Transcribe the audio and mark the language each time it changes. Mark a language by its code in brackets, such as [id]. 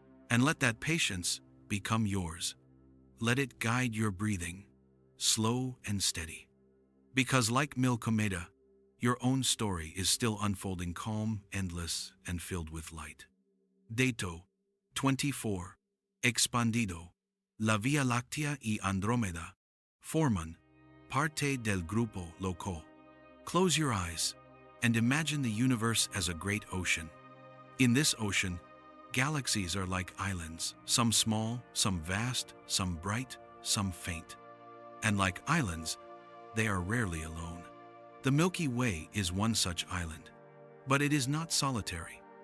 [en] And let that patience become yours. Let it guide your breathing, slow and steady. Because like Milkomeda, your own story is still unfolding calm, endless, and filled with light. [es] Dato 24. Expandido. La Vía Láctea y Andrómeda forman parte del grupo loco. [en] Close your eyes and imagine the universe as a great ocean. In this ocean, galaxies are like islands, some small, some vast, some bright, some faint. And like islands, they are rarely alone. The Milky Way is one such island, but it is not solitary.